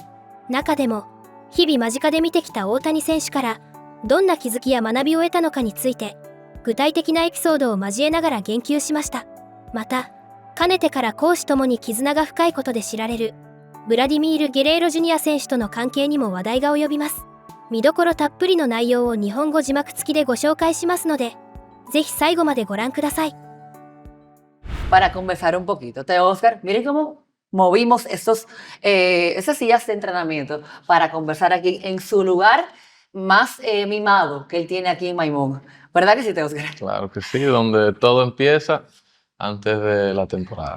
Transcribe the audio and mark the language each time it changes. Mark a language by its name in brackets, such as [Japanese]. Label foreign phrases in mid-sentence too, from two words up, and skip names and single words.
[Japanese] 中でも日々間近で見てきた大谷選手からどんな気づきや学びを得たのかについて具体的なエピソードを交えながら言及しました。また、かねてから公私ともに絆が深いことで知られるブラディミール・ゲレーロジュニア選手との関係にも話題が及びます。見どころたっぷりの内容を日本語字幕付きでご紹介しますので、ぜひ最後までご覧ください。 [Spanish] Para conversar un poquito. Oscar, miren cómo movimos esas sillas de entrenamiento para conversar aquí en su lugar más mimado que él tiene aquí en Maimón. ¿Verdad que sí, Oscar? Claro que sí, donde todo empieza antes de la temporada.